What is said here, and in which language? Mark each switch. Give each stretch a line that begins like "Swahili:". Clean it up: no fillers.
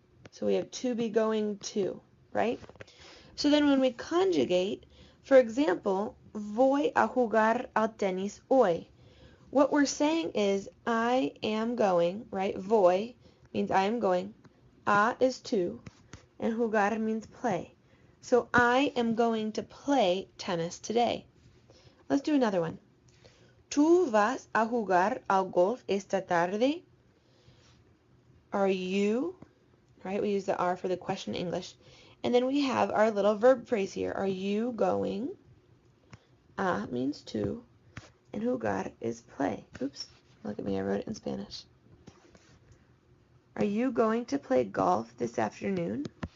English: So we have to be going to, right? So then when we conjugate, for example, voy a jugar al tenis hoy. What we're saying is I am going, right? Voy means I am going. A is to, and jugar means play. So I am going to play tennis today. Let's do another one.
Spanish: ¿Tú vas a jugar al golf esta tarde?
English: Are you, right? We use the are for the question in English. And then we have our little verb phrase here. Are you going? A means to, and jugar is play. Oops, look at me, I wrote it in Spanish. Are you going to play golf this afternoon?